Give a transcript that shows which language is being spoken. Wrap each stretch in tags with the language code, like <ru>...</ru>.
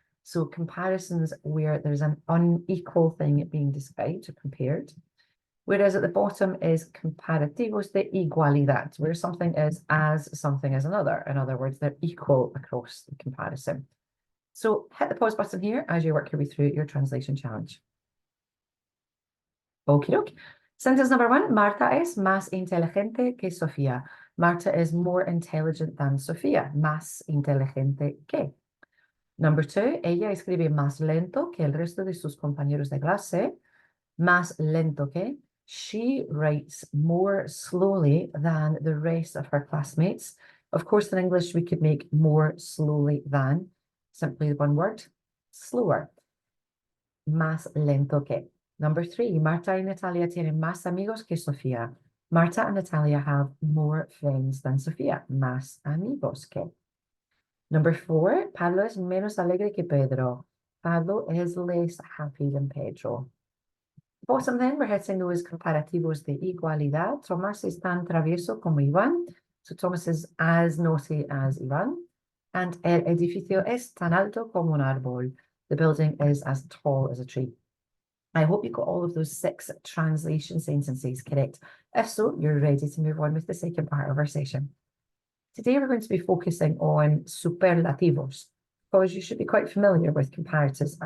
<en>So comparisons where there's an unequal thing being described or compared. Whereas at the bottom is</en> <es>comparativos de igualdad,</es> <en>where something is as something as another. In other words, they're equal across the comparison. So hit the pause button here as you work your way through your translation challenge. Okie doke. Sentence number 1,</en> <es>Marta es más inteligente que Sofía.</es> <en>Marta is more intelligent than Sofía.</en> <es>Más inteligente que.</es> <en>Number 2,</en> <es>ella escribe más lento que el resto de sus compañeros de clase. Más lento que.</es> <en>She writes more slowly than the rest of her classmates. Of course, in English, we could make more slowly than, simply one word, slower.</en> <es>Más lento que.</es> <en>Number 3,</en> <es>Marta y Natalia tienen más amigos que Sofía.</es> <en>Marta and Natalia have more friends than Sofía.</en> <es>Más amigos que.</es> <en>Number 4,</en> <es>Pablo es menos alegre que Pedro.</es> <en>Pablo is less happy than Pedro. Bottom then, we're hitting those</en> <es>comparativos de igualdad. Thomas es tan travieso como Iván.</es> <en>So Thomas is as naughty as Iván. And</en> <es>el edificio es tan alto como un árbol.</es> <en>The building is as tall as a tree. I hope you got all of those 6 translation sentences correct. If so, you're ready to move on with the second part of our session. Today, we're going to be focusing on superlativos, because you should be quite familiar with comparatives.</en>